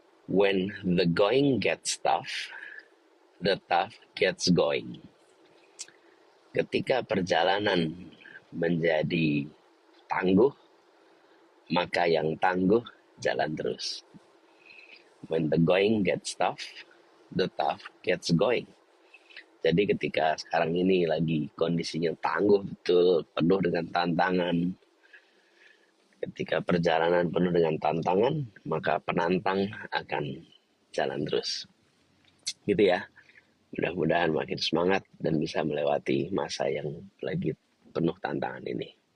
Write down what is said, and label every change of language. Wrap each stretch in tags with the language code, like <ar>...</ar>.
<en>When the going gets tough, the tough gets going.</en> <id>Ketika perjalanan menjadi tangguh, maka yang tangguh jalan terus.</id> <en>When the going gets tough, the tough gets going.</en> <id>Jadi ketika sekarang ini lagi kondisinya tangguh betul, penuh dengan tantangan. Ketika perjalanan penuh dengan tantangan, maka penantang akan jalan terus. Gitu ya. Mudah-mudahan makin semangat dan bisa melewati masa yang lagi penuh tantangan ini.</id>